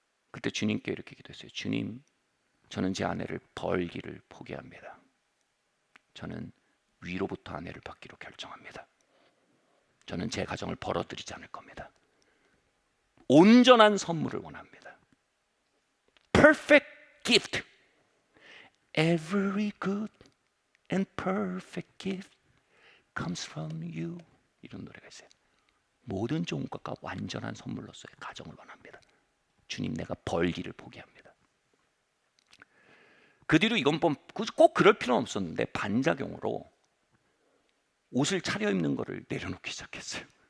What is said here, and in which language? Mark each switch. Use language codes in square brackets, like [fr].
[ko] 그때 주님께 이렇게 기도했어요. 주님, 저는 제 아내를 벌기를 포기합니다. 저는 위로부터 아내를 받기로 결정합니다. 저는 제 가정을 벌어들이지 않을 겁니다. 온전한 선물을 원합니다. [en] Perfect gift. Every good and perfect gift comes from you. [ko] 이런 노래가 있어요. 모든 좋은 것과 완전한 선물로서의 가정을 원합니다. 주님, 내가 벌기를 포기합니다. 그 뒤로 이건 꼭 그럴 필요는 없었는데 반작용으로 옷을 차려입는 거를 내려놓기 시작했어요.